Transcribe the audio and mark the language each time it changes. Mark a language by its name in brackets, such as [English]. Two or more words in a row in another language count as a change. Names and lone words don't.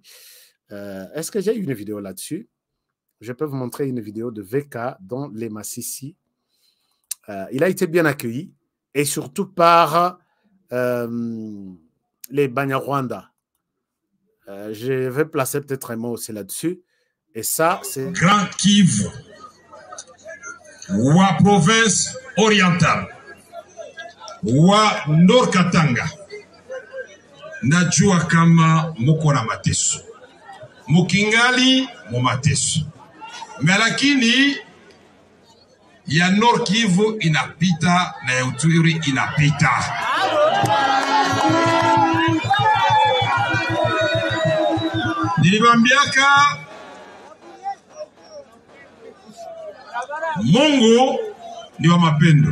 [French] Est-ce que j'ai une vidéo là-dessus? Je peux vous montrer une vidéo de VK dans les Massissi. Il a été bien accueilli, et surtout par les Banyarwanda. Je vais placer peut-être un mot aussi là-dessus. Et ça, c'est... [Swahili] Grand Kivu, wa province orientale, wa Nord Katanga, najua kama muko na mateso, mukingali mu mateso, lakini ya Nord Kivu inapita na ya Uturi inapita. Nilibambiaka Mungu ni wa mapendo.